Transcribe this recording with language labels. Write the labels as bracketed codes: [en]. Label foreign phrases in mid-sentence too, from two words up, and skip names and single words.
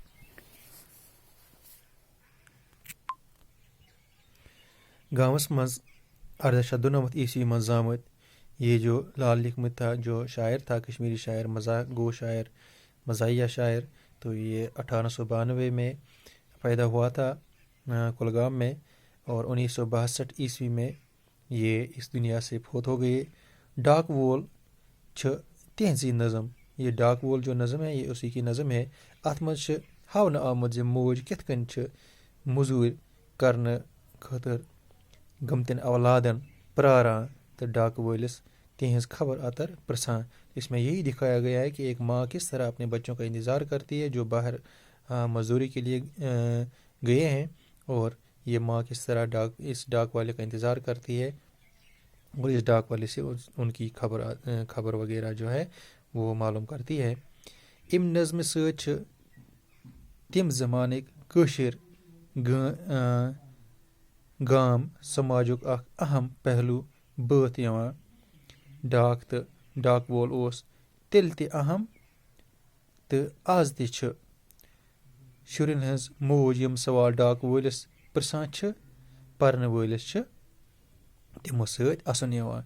[ks] گامس منٛز عیسوی مز آمت. [ur] یہ جو لال لکھمت تھا جو شاعر تھا کشمیری شاعر مزاح گو شاعر مزاحیہ شاعر تو یہ 1892 میں پیدا ہوا تھا کلگام میں اور 1962 عیسوی میں یہ اس دنیا سے فوت ہو گئے. ڈاک وول تہذی نظم یہ ڈاک وول جو نظم ہے یہ اسی کی نظم ہے. [ks] ات مز ہاؤنہ آمت موج کت کن مزور کرنے خاطر گمتن اولادن پراران تو ڈاک وولس تہذ خبر اتر پرسان. [ur] اس میں یہی دکھایا گیا ہے کہ ایک ماں کس طرح اپنے بچوں کا انتظار کرتی ہے جو باہر مزدوری کے لیے گئے ہیں اور یہ ماں کس طرح اس ڈاک والے کا انتظار کرتی ہے اور اس ڈاک والے سے ان کی خبر وغیرہ جو ہے وہ معلوم کرتی ہے. [ks] ام نظم ست تم زمانک کشر گام سماجک اخ اہم پہلو بات یوان. ڈاک تو ڈاک وول اس تیل تہ اہم تو آز تہ شرین ہز موج یم سوال ڈاک وولس پرسان پرن ولس تمو ست اسن یوان.